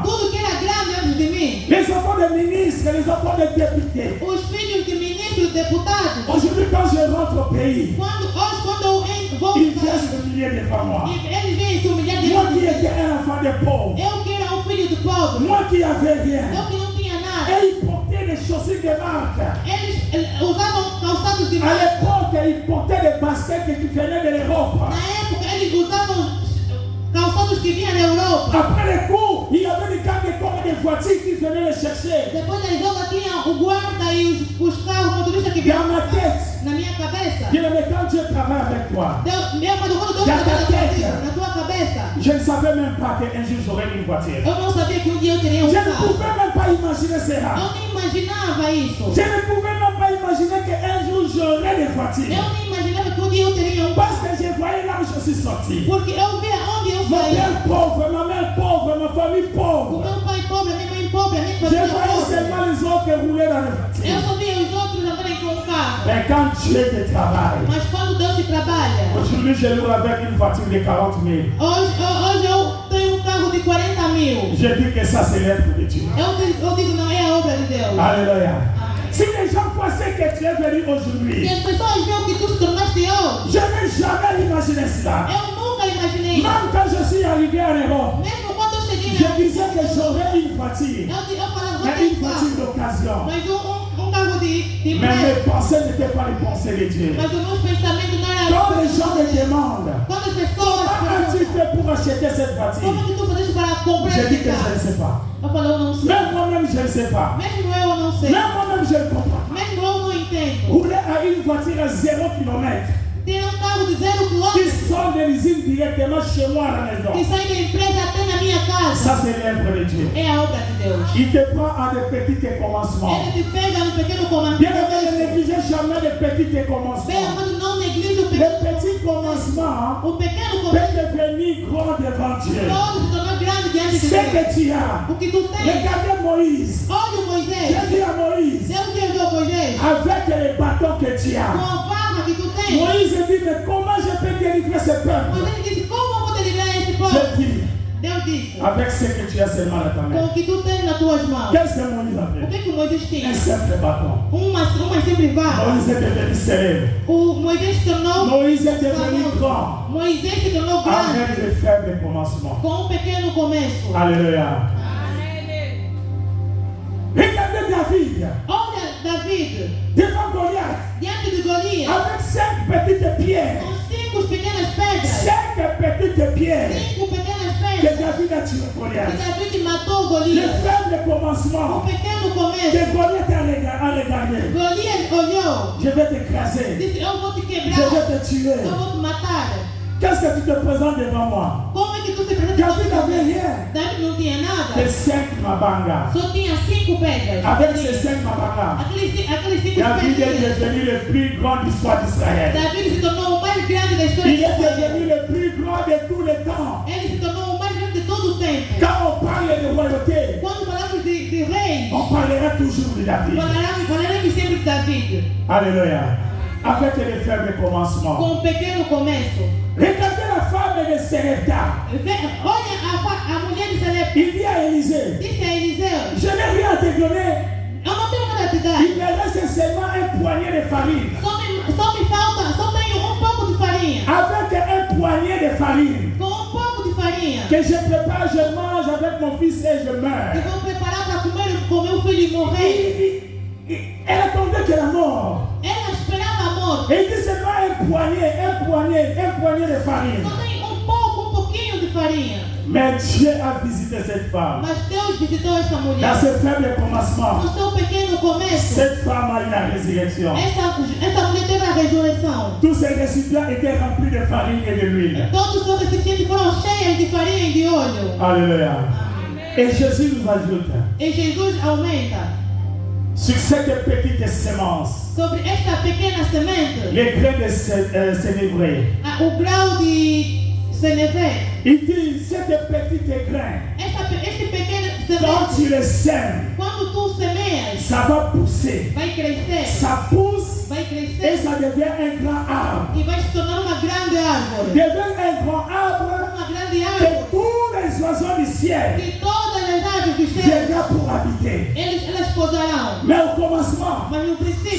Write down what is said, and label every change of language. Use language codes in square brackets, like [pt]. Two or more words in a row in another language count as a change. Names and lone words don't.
[pt] tudo que era grande antes de mim, [fr] les enfants de ministres, les enfants de députés. [pt] os filhos de ministros, deputados, [fr] Aujourd'hui, quand je rentre au pays, [pt] quando eu vou [fr] ils viennent s'humilier devant moi. [pt] eles vêm se humilhar [fr] Moi [pt] diante [fr] qui [pt] de mim. [fr] étais un enfant de pauvre, [pt] Eu que era filho do pobre, [fr] moi qui n'avais rien, [pt] eu que não tinha nada. [fr] et ils portaient des chaussures de marque. [pt] Eles usavam calçados de [fr] À [pt] marca. [fr] l'époque, ils portaient des baskets qui venaient de l'Europe. [pt] Na época, eles usavam calçados que vinham da Europa. [fr] Après les cours, il y avait des cartes de voitures qui venaient les chercher. [pt] Depois das aulas, tinha o guarda e os carros motoristas que vinham [fr] Dans ma tête, [pt] na minha cabeça. [fr] Dieu me quand Dieu travaille avec toi, [pt] Quando Deus Da trabalha [fr] tête. [pt] na tua cabeça, [fr] je ne savais même pas qu'un jour j'aurais une voiture. [pt] eu não sabia que um dia eu teria [fr] Je ne [pt] carro. [fr] pouvais même pas imaginer cela. [pt] Eu nem imaginava isso. [fr] Je ne pouvais même pas imaginer qu'un jour j'aurais des voitures. [pt] Eu nem imaginava que um dia eu teria [fr] Parce que je voyais là où je suis sorti. [pt] Porque eu via onde eu [fr] Mon [pt] saí. [fr] père pauvre, ma mère pauvre, ma famille [pt] O [fr] pauvre. [pt] meu pai pobre, a minha mãe pobre, a minha [fr] Je [pt] família [fr] voyais [pt] pobre. [fr] seulement les autres rouler dans les [pt] Eu [fr] voitures. [pt] só via os outros andarem com um carro. [fr] Mais quand Dieu te travaille, [pt] Mas quando Deus te trabalha, [fr] aujourd'hui je loue avec une voiture de 40 000. [pt] hoje eu tenho um carro de 40 mil. [fr] Je dis que ça c'est l'œuvre de Dieu. [pt] Eu digo, não é a obra de Deus. [fr] Alléluia. [pt] Amém. [fr] Si les gens pensaient que tu es venu [pt] Se [fr] aujourd'hui, [pt] as pessoas veem o que tu se tornaste hoje, [fr] je n'ai jamais imaginé cela. [pt] eu nunca imaginei. [fr] Même quand je suis arrivé en Europe, [pt] Mesmo quando eu cheguei [fr] je [pt] na [fr] disais que j'aurais une voiture, [pt] eu falava, vou [fr] mais [pt] ter [fr] une [pt] um [fr] voiture [pt] carro. [fr] d'occasion. [pt] Mas um carro de [fr] Mais [pt] empresa. [fr] mes pensées n'étaient pas les pensées de Dieu. [pt] Mas os meus pensamentos não eram. [fr] Quand les gens me demandent, [pt] Quando as pessoas [fr] comment as-tu [pt] perguntam, [fr] fait pour acheter cette [pt] como [fr] voiture? [pt] que tu fazes para comprar [fr] Je dis [pt] esse [fr] que je ne [pt] carro? [fr] sais pas. [pt] Eu falo, eu não sei. [fr] Même moi-même, je ne sais pas. [pt] Mesmo eu não sei. [fr] Même moi-même, je ne comprends pas. [pt] Mesmo eu não entendo. [fr] Rouler à une voiture à 0 km [pt] Ter carro de 0 [fr] qui [pt] km [fr] sort de l'usine directement chez moi à la [pt] que [fr] maison. [pt] sai da empresa até na minha casa. [fr] Ça, c'est l'œuvre de Dieu. [pt] É a obra de Deus. [fr] Il te prend à de petits commencements. [pt] Ele te pega um pequeno [fr] Bien aimé, ne [pt] comandante. [fr] négligez jamais les petits [pt] Bem, [fr] commencements. [pt] amado, não neglije o [fr] Les [pt] pequeno. [fr] petits commencements [pt] O pequeno [fr] peuvent [pt] comandante [fr] devenir grands devant Dieu. [pt] pode se tornar grande diante de [fr] Ce [pt] Deus. [fr] que tu as, [pt] O que tu tens. [fr] regardez Moïse. [pt] Olha o Moisés. [fr] J'ai dit à Moïse, [pt] Deus te enviou Moisés. [fr] avec les bâtons que tu [pt] Com [fr] as, [pt] a farra que tu tens. [fr] Moïse dit, mais comment je peux délivrer ce peuple? [pt] Moisés disse, como eu vou te livrar esse povo? [fr] Je dis, [pt] disso? [fr] Avec ce que tu as seulement dans ta [pt] Com [fr] main. [pt] o que tu tens nas tuas mãos. [fr] Qu'est-ce que Moïse a [pt] O [fr] fait? [pt] que Moisés tinha? [fr] Un simple bâton. [pt] Uma sempre vara. [fr] Moïse est devenu célèbre. [pt] O Moisés se tornou [fr] Moïse est devenu grand [pt] Moisés se tornou grande [fr] avec de faibles commencements. [pt] com pequeno começo. [fr] Alléluia. Regardez David [pt] Olha David [fr] devant Goliath [pt] diante de Golias [fr] avec 5 petites pierres. [pt] com 5 pequenas pedras. [fr] 5 petites pierres [pt] 5 pequenas [fr] que [pt] pedras. [fr] David a tué [pt] E [fr] Goliath. [pt] David matou [fr] Le [pt] Golias. [fr] faible [pt] O [fr] commencement [pt] pequeno começo. [fr] que Goliath a regardé. [pt] Golias olhou. [fr] Je vais t'écraser. [pt] Disse, eu vou te [fr] Je [pt] quebrar. [fr] vais te tuer. [pt] Eu vou te matar. [fr] Qu'est-ce que tu te présentes devant moi? [pt] Como é que tu se apresenta? [fr] David n'avait rien. [pt] David não tinha [fr] Que [pt] nada. [fr] 5 mabangas. [pt] Só tinha 5 pedras. [fr] Avec ces 5 mabangas, [pt] Aqueles 5 [fr] David est [pt] pedras. [fr] devenu le plus grand de l'histoire d'Israël. [pt] David se tornou o mais grande da história [fr] Il [pt] de [fr] est [pt] Israel. [fr] devenu le plus grand de tous les temps. [pt] Ele se tornou o mais grande de todo o tempo. [fr] Quand on parle de royauté, [pt] Quando falamos de reis, [fr] on parlera toujours de David. [pt] falaremos sempre de David. [fr] Alléluia. Avec les faibles commencements. [pt] Com um pequeno começo. [fr] Regardez la femme de Serepta. [pt] Olha a mulher de Sarepta. [fr] Il dit à Élisée, [pt] Disse a Eliseu, [fr] je n'ai rien à te donner. [pt] eu não tenho nada a te dar. [fr] Il me reste seulement un poignet de farine. [pt] Só me falta, só tenho pouco de farinha. [fr] Avec un poignet de farine [pt] Com pouco de farinha. [fr] que je prépare, je mange avec mon fils et je [pt] Que [fr] meurs. [pt] vou preparar para comer com meu filho e morrer. [fr] Elle attendait que la mort. [pt] Ela esperava a morte. [fr] Et il dit seulement un poignet de farine. [pt] Só tem um pouquinho de farinha. [fr] Mais Dieu a visité cette femme. [pt] Mas Deus visitou esta [fr] Dans [pt] mulher. [fr] ce faible commencement, [pt] No seu pequeno começo, [fr] cette femme a eu la résurrection. [pt] essa mulher teve a ressurreição. [fr] Tous ces récipients étaient remplis de farine et de l'huile. [pt] Todos os seus recipientes foram cheios de farinha e de óleo. [fr] Alléluia. Et Jésus nous ajoute [pt] E Jesus aumenta [fr] sur cette petite sémence [pt] sobre esta pequena semente [fr] les grains de sénévré. [pt] o grau de senevé. [fr] Il dit cette petite grain, [pt] Este pequeno [fr] quand tu [pt] semente, [fr] le sèmes, [pt] quando tu semeias, [fr] ça va pousser. [pt] vai crescer. [fr] Ça pousse [pt] Vai [fr] et [pt] crescer [fr] ça devient un grand arbre. [pt] e vai se tornar uma grande árvore. [fr] Devient un grand arbre [pt] Uma grande [fr] que [pt] árvore [fr] tous les oiseaux du ciel [pt] que todas as aves do céu [fr] viendront pour habiter. [pt] elas posarão. [fr] Mais au commencement, [pt] Mas no princípio,